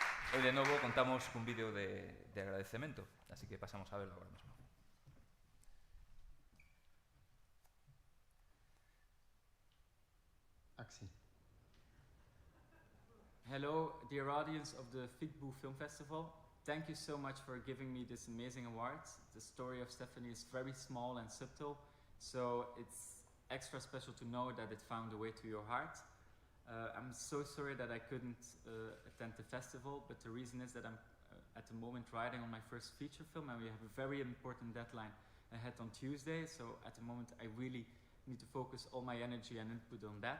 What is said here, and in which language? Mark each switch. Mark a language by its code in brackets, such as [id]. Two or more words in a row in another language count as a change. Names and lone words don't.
[gl] E de novo contamos cun vídeo de agradecemento, así que pasamos a verlo agora mesmo. Axi. [en] Hello, dear audience of the Figbu Film Festival. Thank you so much for giving me this amazing award. The story of Stephanie is very small and subtle, so it's extra special to know that it found a way to your heart. I'm so sorry that I couldn't attend the festival, but the reason is that I'm at the moment writing on my first feature film, and we have a very important deadline ahead on Tuesday, so at the moment I really need to focus all my energy and input on that.